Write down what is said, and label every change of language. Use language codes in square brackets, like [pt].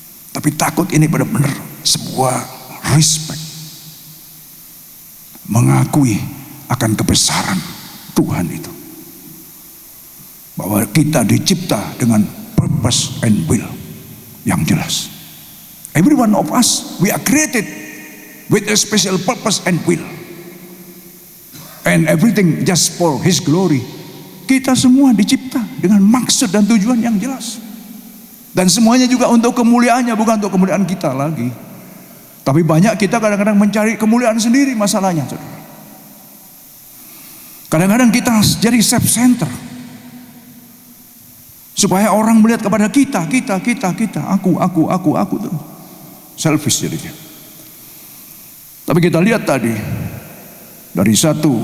[id] Tapi takut ini benar-benar sebuah respect, mengakui akan kebesaran Tuhan itu, bahwa kita dicipta dengan [en] purpose and will [id] yang jelas. [en] Every one of us, we are created with a special purpose and will, and everything just for His glory. [id] Kita semua dicipta dengan maksud dan tujuan yang jelas, dan semuanya juga untuk kemuliaannya, bukan untuk kemuliaan kita lagi. Tapi banyak kita kadang-kadang mencari kemuliaan sendiri, masalahnya, saudara. Kadang-kadang kita jadi self center, supaya orang melihat kepada kita, aku tuh selfish jadinya. Tapi kita lihat tadi dari 1